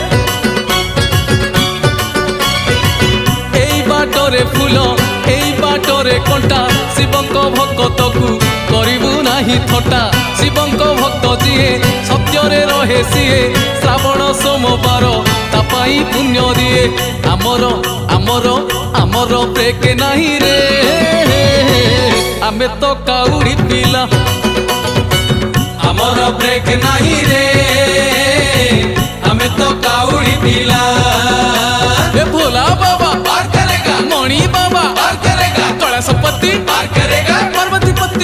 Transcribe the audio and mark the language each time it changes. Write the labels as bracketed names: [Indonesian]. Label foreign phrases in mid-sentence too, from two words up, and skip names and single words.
[Odia] ଏଇ ବାଟରେ ଫୁଲ ଏଇ ବାଟରେ କଣ୍ଟା ଶିବଙ୍କ ଭକ୍ତକୁ କରିବୁ ନାହିଁ ଥଟ୍ଟା ଶିବଙ୍କ ଭକ୍ତ ଯିଏ ସତ୍ୟରେ ରହେ ସିଏ ଶ୍ରାବଣ ସୋମବାର ତା ପାଇଁ ପୁଣ୍ୟ ଦିଏ ଆମର ଆମର ଆମର ବ୍ରେକ୍ ନାହିଁ ରେ ଆମେ ତ କାଉଡ଼ି ପିଲା ଆମର ବ୍ରେକ୍ ନାହିଁ ରେ ଆମେ ତ କାଉଡ଼ି ପିଲା ଏ ଭୋଲା ବାବା [Hindi] पार करेगा [Odia] ମଣି ବାବା [Hindi] पार करेगा [Odia] କୈଳାସପତି [Hindi] पार करेगा [Odia] ପାର୍ବତୀପତି